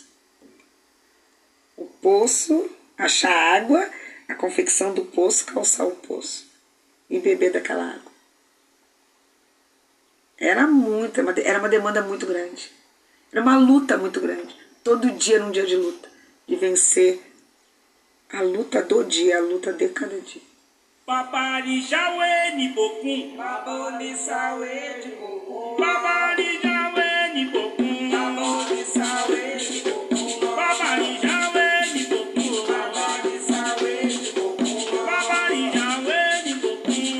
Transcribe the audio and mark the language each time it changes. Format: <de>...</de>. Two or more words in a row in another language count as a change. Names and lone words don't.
<pt>O poço, achar água, a confecção do poço, calçar o poço e beber daquela água. Era uma demanda muito grande. Era uma luta muito grande. Todo dia era um dia de luta. De vencer a luta do dia, a luta de cada dia.</pt> <yo>Papari jawe ni bokun. Baboni sawe de bokun. Papari jawe ni bokun. Baboni sawe de bokun. Papari jawe ni bokun. Baboni sawe de bokun. Papari jawe ni bokun.</yo>